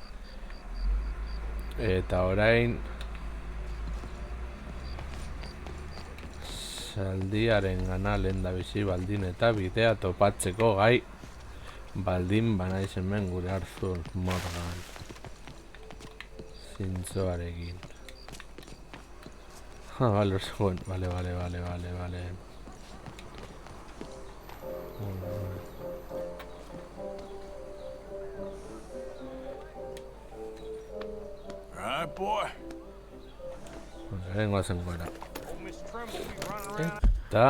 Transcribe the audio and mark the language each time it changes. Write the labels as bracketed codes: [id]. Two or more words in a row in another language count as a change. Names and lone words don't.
[eu] Eta orain zaldiaren gana lehendabizi baldin eta bidea topatzeko gai baldin banaiz hemen gure Arthur Morgan zintzoarekin. [es] Vale, vale. [en] Alright, boy. [es] Vengo a hacer fuera. Está.